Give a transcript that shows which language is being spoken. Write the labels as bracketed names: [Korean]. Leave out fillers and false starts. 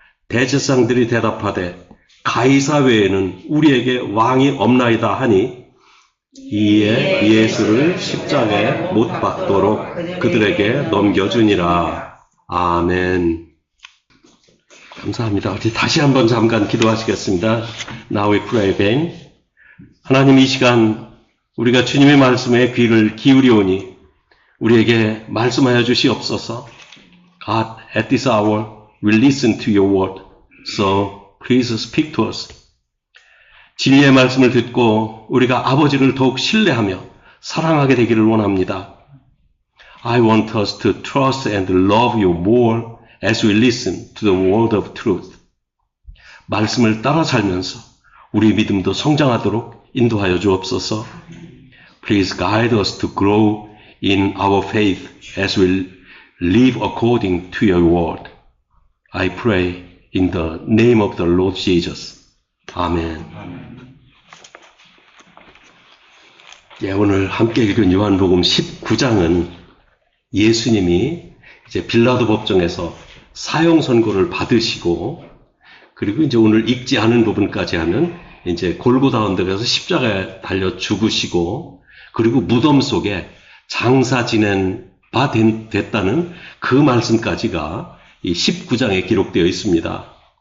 [Korean] 대제사장들이 대답하되 가이사 외에는 우리에게 왕이 없나이다 하니 이에 예수를 십자가에 못 박도록 그들에게 넘겨주니라. 아멘. 감사합니다. 우리 다시 한번 잠깐 기도하시겠습니다. [English] Now we pray again. [Korean] 하나님 이 시간 우리가 주님의 말씀에 귀를 기울이오니 우리에게 말씀하여 주시옵소서. [English] God, at this hour we listen to your word. So please speak to us. [Korean] 진리의 말씀을 듣고 우리가 아버지를 더욱 신뢰하며 사랑하게 되기를 원합니다. [English] I want us to trust and love you more as we listen to the word of truth. [Korean] 말씀을 따라 살면서 우리 믿음도 성장하도록 인도하여 주옵소서. [English] Please guide us to grow in our faith as we live according to your word. I pray in the name of the Lord Jesus. [Korean] 아멘. 예, 오늘 함께 읽은 요한복음 19장은 예수님이 이제 빌라도 법정에서 사형 선고를 받으시고 그리고 이제 오늘 읽지 않은 부분까지 하면 이제 골고다 언덕에서 십자가에 달려 죽으시고 그리고 무덤 속에 장사 지낸 바 됐다는 그 말씀까지가 이 19장에 기록되어 있습니다.